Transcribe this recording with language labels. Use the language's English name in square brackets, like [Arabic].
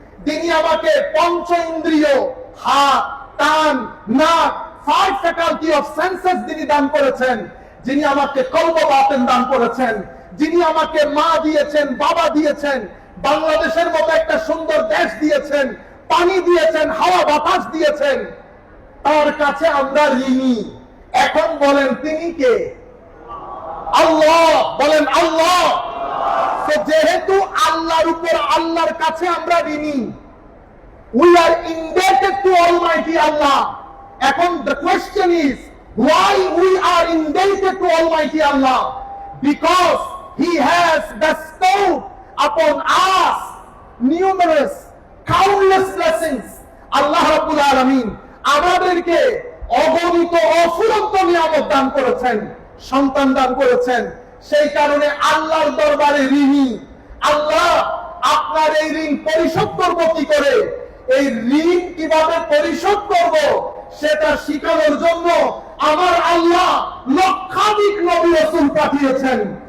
[Bangla] যিনি আমাকে পঞ্চ ইন্দ্রিয়, হাত, কান, নাক, [English] 5 faculty of senses [Bangla] যিনি দান করেছেন, যিনি আমাকে কলব বাতেন দান করেছেন, যিনি আমাকে মা দিয়েছেন, বাবা দিয়েছেন, বাংলাদেশের মতো একটা সুন্দর দেশ দিয়েছেন, পানি দিয়েছেন, হাওয়া বাতাস দিয়েছেন, তার কাছে আমরা ঋণী। এখন বলেন তিনি কে? আল্লাহ। বলেন আল্লাহ। তো যেহেতু আল্লাহর উপর, আল্লাহর কাছে আমরা ঋণী, [English] we are indebted to Almighty Allah. [Bangla] এখন [English] the question is, why we are indebted to Almighty Allah? Because He has bestowed upon us numerous, countless blessings. [Bangla] আল্লাহ রাব্বুল আলামিন আমাদেরকে অগণিত অফুরন্ত নিয়ামত দান করেছেন, সন্তান দান করেছেন। সেই কারণে আল্লাহর দরবারে ঋণী। আল্লাহ, আপনার এই ঋণ পরিশোধ করব কি করে, এই ঋণ কিভাবে পরিশোধ করব সেটা শিখানোর জন্য আমার আল্লাহ লক্ষাধিক নবী রাসূল পাঠিয়েছেন।